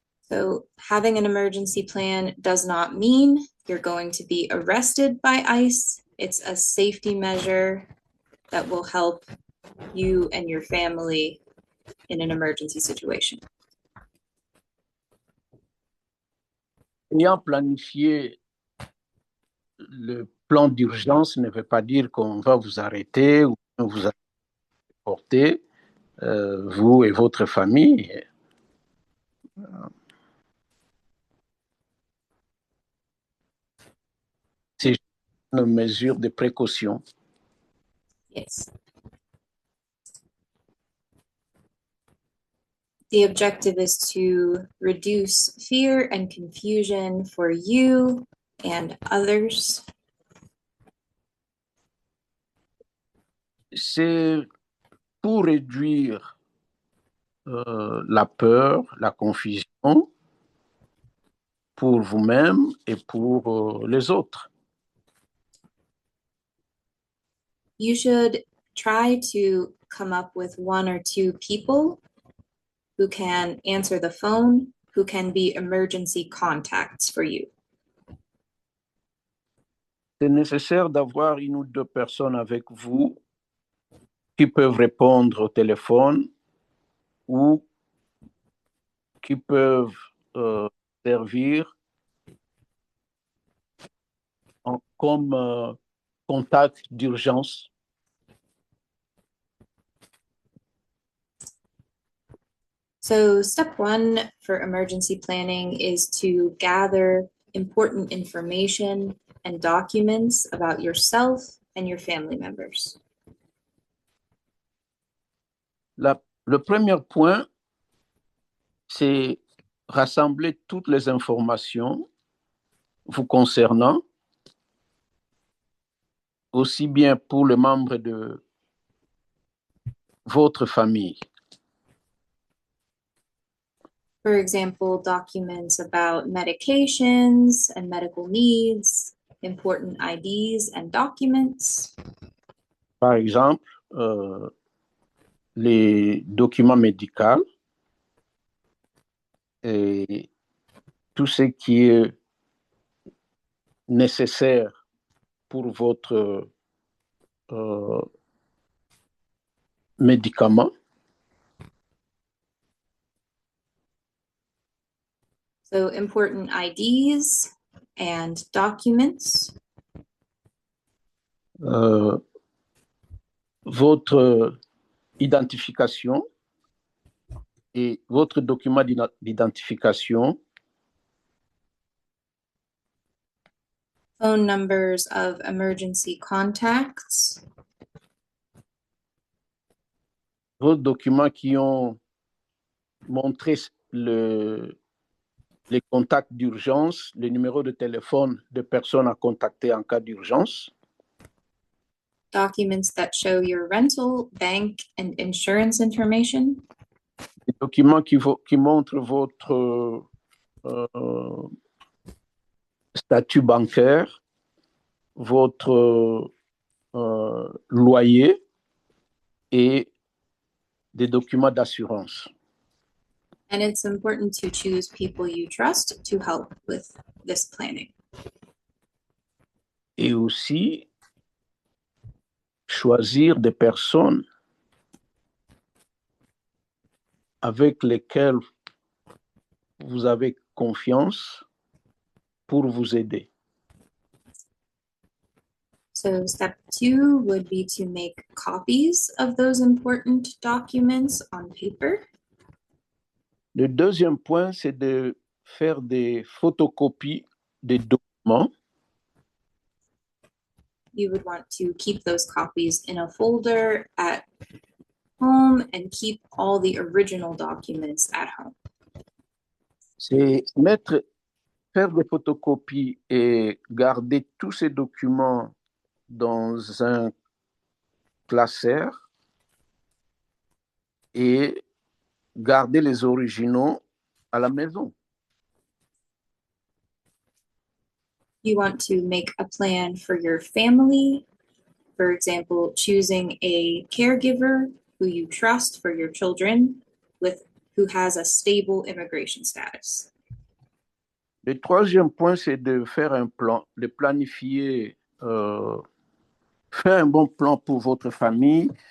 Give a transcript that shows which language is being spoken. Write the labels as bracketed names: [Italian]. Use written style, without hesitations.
[English] So having an emergency plan does not mean you're going to be arrested by ICE. It's a safety measure that will help you and your family in an emergency situation. [French] Ayant planifié le plan d'urgence ne veut pas dire qu'on va vous arrêter ou vous déporter, vous et votre famille. C'est une mesure de précaution. [English] Yes. The objective is to reduce fear and confusion for you and others. [French] C'est pour réduire la peur, la confusion pour vous-même et pour les autres. [English] You should try to come up with one or two people who can answer the phone, who can be emergency contacts for you. [French] c'est nécessaire d'avoir une ou deux personnes avec vous qui peuvent répondre au téléphone ou qui peuvent servir comme contact d'urgence. [English] So step one for emergency planning is to gather important information and documents about yourself and your family members. [French] Le premier point, c'est rassembler toutes les informations vous concernant, aussi bien pour les membres de votre famille. [English] For example, documents about medications and medical needs, important IDs and documents. [French] Par exemple, les documents médicaux et tout ce qui est nécessaire pour votre médicament. [English] So important IDs and documents. [French] Votre identification et votre document d'identification. [English] Phone numbers of emergency contacts. [French] Vos documents qui ont montré les contacts d'urgence, les numéros de téléphone de personnes à contacter en cas d'urgence. [English] Documents that show your rental, bank, and insurance information. [French] Les documents qui montrent votre statut bancaire, votre loyer et des documents d'assurance. [English] And it's important to choose people you trust to help with this planning. [French] Et aussi choisir des personnes avec lesquelles vous avez confiance pour vous aider. [English] So step 2 would be to make copies of those important documents on paper. [French] Le deuxième point, c'est de faire des photocopies des documents. [English] You would want to keep those copies in a folder at home and keep all the original documents at home. [French] C'est faire des photocopies et garder tous ces documents dans un classeur et garder les originaux à la maison. [English] You want to make a plan for your family. For example, choosing a caregiver who you trust for your children who has a stable immigration status. [French] Le troisième point, c'est de faire un plan, de planifier, faire un bon plan pour votre famille.